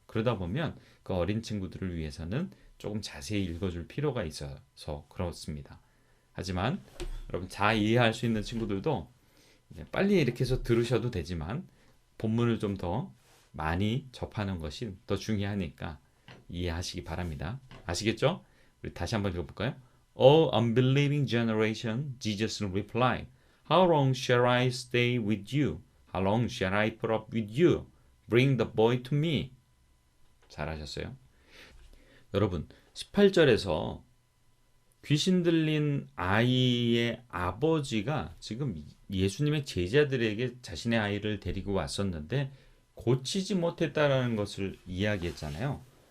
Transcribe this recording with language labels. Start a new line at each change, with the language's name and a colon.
Korean: 그러다 보면 그 어린 친구들을 위해서는 조금 자세히 읽어줄 필요가 있어서 그렇습니다. 하지만 여러분 잘 이해할 수 있는 친구들도 빨리 이렇게 해서 들으셔도 되지만 본문을 좀 더 많이 접하는 것이 더 중요하니까 이해하시기 바랍니다. 아시겠죠? 우리 다시 한번 읽어볼까요?
English: O unbelieving generation, Jesus replied, How long shall I stay with you? How long shall I put up with you? Bring the boy to me.
Korean: 잘하셨어요. 여러분, 18절에서 귀신 들린 아이의 아버지가 지금 예수님의 제자들에게 자신의 아이를 데리고 왔었는데 고치지 못했다라는 것을 이야기했잖아요.